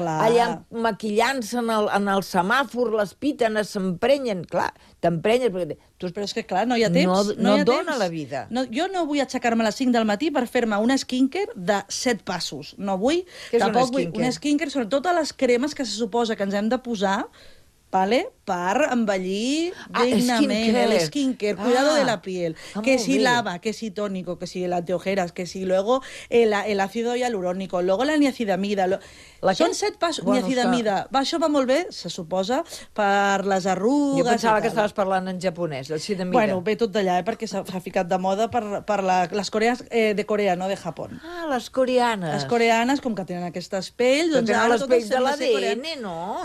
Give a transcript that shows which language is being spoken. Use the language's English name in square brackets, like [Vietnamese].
[Catalan] allà maquillant-se en el semàfor, les piten, s'emprenyen, clar, t'emprenyes... Perquè... Però és que, clar, no hi ha temps. No, no, no ha dona temps. La vida. No, jo no vull aixecar-me a les 5 del matí per fer-me una skincare de 7 passos. No vull... Què és una skincare? Una skincare, sobretot a les cremes que se suposa que ens hem de posar, d'acord? ¿Vale? per envellir dignament. Ah, skincare, [Spanish] cuidado de la piel. Que si lava, que si tónico, que si el antiojeras, que si luego el ácido hialurónico, luego la niacidamida. [Catalan] Són set passos, bueno, niacidamida. Va, això va molt bé, se suposa, per les arrugues. Jo pensava que estaves parlant en japonès, el niacidamida. Bueno, ve tot d'allà, perquè s'ha ficat de moda per les coreanes de Corea, no de Japó. Ah, les coreanes. Les coreanes, com que tenen aquestes pells... Doncs, tenen les pells de l'ADN, no?